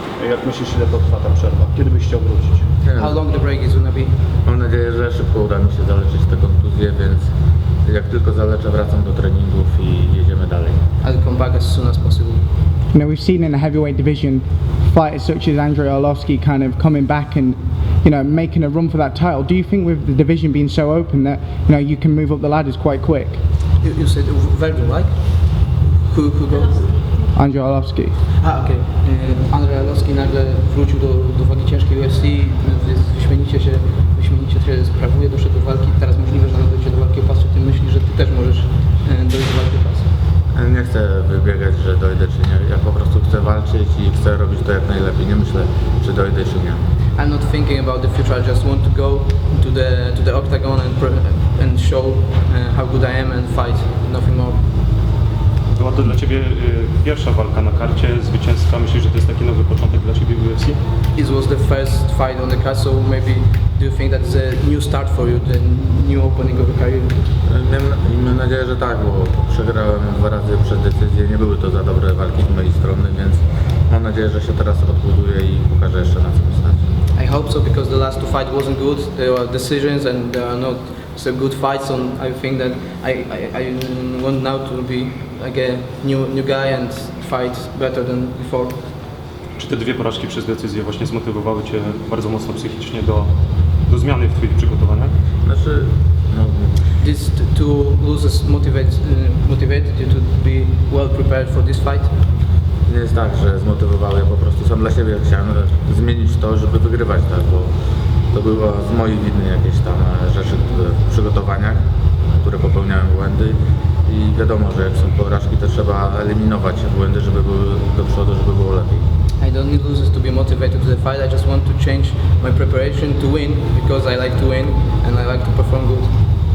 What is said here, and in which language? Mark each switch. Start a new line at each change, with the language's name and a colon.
Polish: Jak myślisz, ile potrwa ta przerwa? Kiedy byś chciał wrócić?
English: How long the break is gonna be?
Polish: Mam nadzieję, że szybko uda mi się zaleczyć te kontuzje, więc jak tylko zaleczę, wracam do treningów i jedziemy dalej.
English: I'll come back as soon as possible. You know, we've seen in the heavyweight division fighters such as Andrzej Arlovski kind of coming back and, you know, making a run for that title. Do you think with the division being so open that, you know, you can move up the ladders quite quick? You said Verdun, right? Who go? Andrzej Arlovski.
Polish: Okej. Andrzej Arlovski nagle wrócił do wagi ciężkiej UFC, wyśmienicie się sprawuje, doszedł do walki. Teraz możliwe, że nawet dojdzie do walki o pas. Czy ty myślisz, że ty też możesz dojść do walki o pas? Nie chcę wybiegać, że dojdę czy nie. Ja po prostu chcę walczyć i chcę robić to jak najlepiej. Nie myślę, czy dojdę czy nie.
English: I'm not thinking about the future. I just want to go to the octagon and show how good I am and fight. Nothing more.
Polish: Była to dla Ciebie pierwsza walka na karcie zwycięska. Myślisz, że to jest taki nowy początek dla Ciebie w UFC?
English: It was the first fight on the card, so maybe do you think that's a new start for you, the new opening of a career?
Polish: Mam nadzieję, że tak, bo przegrałem 2 razy przez decyzję. Nie były to za dobre walki z mojej strony, więc mam nadzieję, że się teraz odbuduję i pokażę jeszcze na co mi stać.
English: I hope so, because the last 2 fights wasn't good. There were decisions and there are not so good fights. So I think that I want now to be like a new guy and fight better than before.
Polish: Czy te 2 porażki przez decyzję właśnie zmotywowały Cię bardzo mocno psychicznie do zmiany w Twoich przygotowaniach? Znaczy, no,
English: These 2 losses motivated you to be well prepared for this fight?
Polish: nie jest tak, że zmotywowały, ja po prostu sam dla siebie chciałem zmienić to, żeby wygrywać, tak, bo to było z mojej winy jakieś tam rzeczy w przygotowaniach, które popełniałem błędy i wiadomo, że jak są porażki, to trzeba eliminować błędy, żeby były do przodu, żeby było lepiej.
English: I don't need losers to be motivated to the fight. I just want to change my preparation to win because I like to win and I like to perform good.